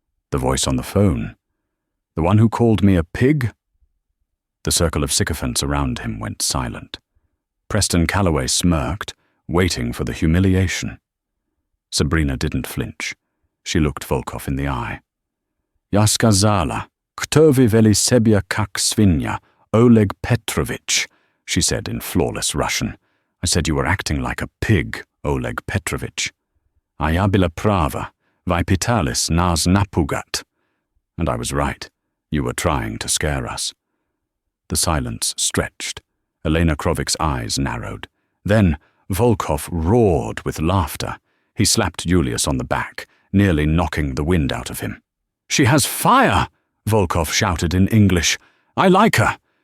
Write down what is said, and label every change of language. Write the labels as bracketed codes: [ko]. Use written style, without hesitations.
[en] The voice on the phone. "The one who called me a pig?" The circle of sycophants around him went silent. Preston Calloway smirked, waiting for the humiliation. Sabrina didn't flinch. She looked Volkov in the eye. [ru] "Я сказала, кто вы вели себя как свинья, Oleg Petrovich," [en] she said in flawless Russian. "I said you were acting like a pig, Oleg Petrovich. [ru] А я была права, вы пытались нас напугать." [en] And I was right. You were trying to scare us. The silence stretched. Elena Krovik's eyes narrowed. Then Volkov roared with laughter. He slapped Julius on the back, nearly knocking the wind out of him. "She has fire!" Volkov shouted in English. "I like her.